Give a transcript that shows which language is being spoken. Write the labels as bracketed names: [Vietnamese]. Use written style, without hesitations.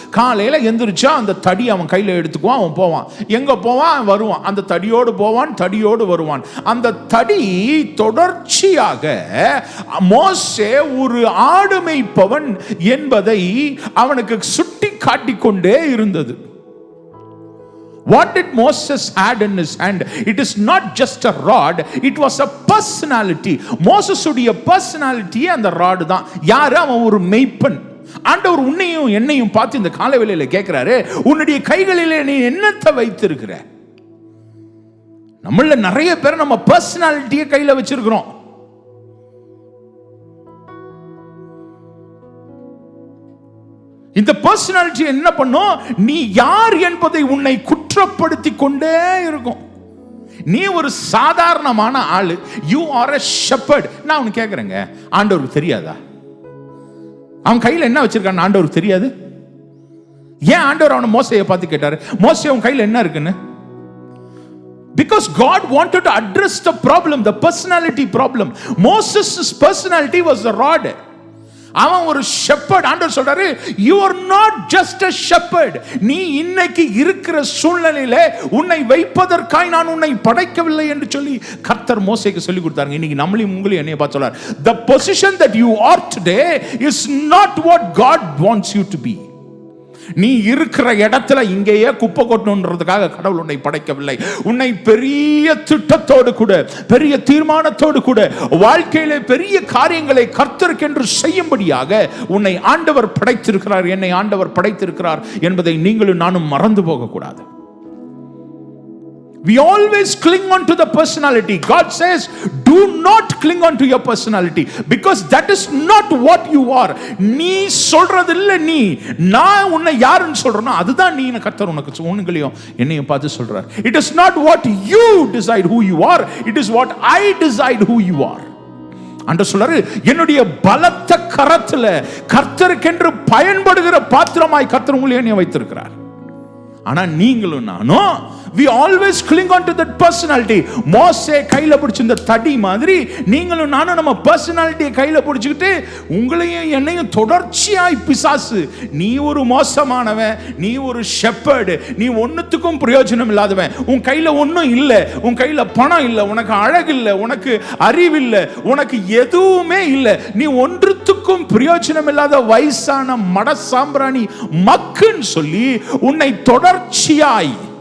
[Tamil] காலையில எந்திரிச்சா அந்த தடி அவன் கையில எடுத்துக்குவான், அவன் போவான், எங்க போவான் வருவான், அந்த தடியோடு போவான், தடியோடு வருவான். அந்த தடி தொடர்ச்சியாக மோசே ஒரு ஆடு மேய்ப்பவன் என்பதை அவனுக்கு சுட்டி காட்டிக்கொண்டே இருந்தது. [English] What did Moses had in his hand? It is not just a rod, it was a personality. [Tamil] Moses உடைய personality அந்த rod தான். யாரு? அவன் ஒரு மேய்ப்பன். ஆண்டவர் உன்னையும் என்னையும் பார்த்து இந்த காலவேளையில கேட்கிறாரு, உன்னுடைய கைகளிலே நீ என்னத்தை வைத்திருக்கிற? நம்மள நிறைய பேர் நம்ம personality கையில வச்சிருக்கிறோம். இந்த பர்சனாலிட்டி என்ன பண்ணும்? நீ யார் என்பதை உன்னை குற்றப்படுத்தி கொண்டே இருக்கும். நீ ஒரு சாதாரணமான ஆளு, [English] You are a shepherd. [Tamil] நான் உனக்கு கேட்கிறேங்க, ஆண்டவருக்கு தெரியாதா அவன் கையில என்ன வச்சிருக்கான்னு? ஆண்டவருக்கு தெரியாது. ஏன் ஆண்டவர் அவனை மோசேயை பார்த்து கேட்டாரு, மோசே உன் கையில என்ன இருக்குன்னு? [English] Because God wanted to address the problem, the personality problem. Moses' personality was the rod. [Tamil] அவன் ஒரு ஷெப்பர்ட். ஆண்டவர் சொல்றாரு, [English] you are not just a shepherd. [Tamil] நீ இன்னைக்கு இருக்கிற சூழ்நிலையில உன்னை வைப்பதற்காய் நான் உன்னை படைக்கவில்லை என்று சொல்லி கர்த்தர் மோசேக்கு சொல்லி கொடுத்தாங்க. இன்னைக்கு நம்மளையும் உங்களையும் என்னைய பார்த்து சொல்றார், [English] the position that you are today is not what God wants you to be. [Tamil] நீ இருக்கிற இடத்துல இங்கேயே குப்பை கொட்டணுன்றதுக்காக கடவுள் உன்னை படைக்கவில்லை. உன்னை பெரிய திட்டத்தோடு கூட, பெரிய தீர்மானத்தோடு கூட, வாழ்க்கையிலே பெரிய காரியங்களை கர்த்தருக்கென்று செய்யும்படியாக உன்னை ஆண்டவர் படைத்திருக்கிறார், என்னை ஆண்டவர் படைத்திருக்கிறார் என்பதை நீங்களும் நானும் மறந்து போக கூடாது. [English] We always cling on to the personality. God says, do not cling on to your personality, because that is not what you are. [Tamil] நீ சொல்றது இல்ல, நீ நான் உன்னை யாருன்னு சொல்றேனோ அதுதான் நீ. கர்த்தர் உனக்கு உங்களையும் என்னையும் பார்த்து சொல்றார், [English] it is not what you decide who you are, it is what I decide who you are. [Tamil] ஆண்டவர் சொல்றாரு, என்னுடைய பலத்த கரத்துல கர்த்தருக்கென்று பயன்படுகிற பாத்திரமாய் கர்த்தர் உங்களை என்னைய வைத்திருக்கிறார். ஆனா நீங்களும் நானும் [English] we always cling on to that personality. [Tamil] மோசே கையில பிடிச்ச இந்த தடி மாதிரி நீங்களும் நானும் நம்ம பர்சனாலிட்டியை கையில பிடிச்சிக்கிட்டு உங்களையும் என்னையும் தொடர்ச்சியாய் பிசாசு, நீ ஒரு மோசமானவன், நீ ஒரு ஷெப்பர்டு, நீ ஒன்னுத்துக்கும் பிரயோஜனம் இல்லாதவன், உன் கையில ஒன்னும் இல்லை, உன் கையில பணம் இல்லை, உனக்கு அழகு இல்லை, உனக்கு அறிவில்லை, உனக்கு எதுவுமே இல்லை, நீ ஒன்றுத்துக்கும் பிரயோஜனம் இல்லாத வயசான மட சாம்பிராணி மக்குன்னு சொல்லி உன்னை தொடர்ச்சியாய்,